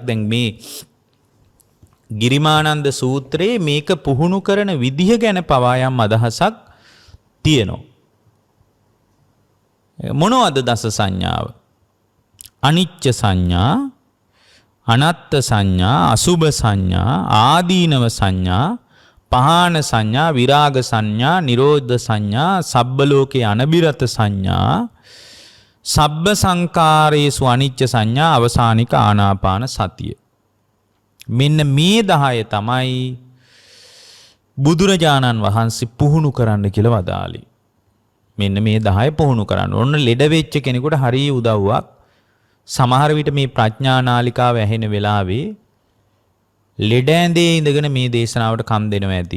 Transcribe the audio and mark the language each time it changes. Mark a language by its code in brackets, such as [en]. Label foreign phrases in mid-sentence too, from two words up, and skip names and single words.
[si] දැන් මේ ගිරිමානන්ද සූත්‍රයේ මේක පුහුණු කරන විදිහ ගැන පවා යම් අදහසක් තියෙනවා. මොනවද දස සංඥාව? [pi] අනිච්ච සංඥා, අනත්ත් සංඥා, අසුභ සංඥා, ආදීනව සංඥා, පහාන සංඥා, විරාග සංඥා, නිරෝධ සංඥා, සබ්බ ලෝකේ අනබිරත සංඥා, සබ්බ සංකාරේසු අනිච්ච සංඥා, අවසානික ආනාපාන සතිය. [si] මෙන්න මේ 10 තමයි බුදුරජාණන් වහන්සේ පුහුණු කරන්න කියලා වදාළේ. මෙන්න මේ 10 පුහුණු කරන්න. ඔන්න ලෙඩ වෙච්ච කෙනෙකුට හරිය උදව්වක්. සමහර විට මේ ප්‍රඥා නාලිකාව ඇහෙන වෙලාවේ ලෙඩ ඇඳේ ඉඳගෙන මේ දේශනාවට කන් දෙනවා ඇති.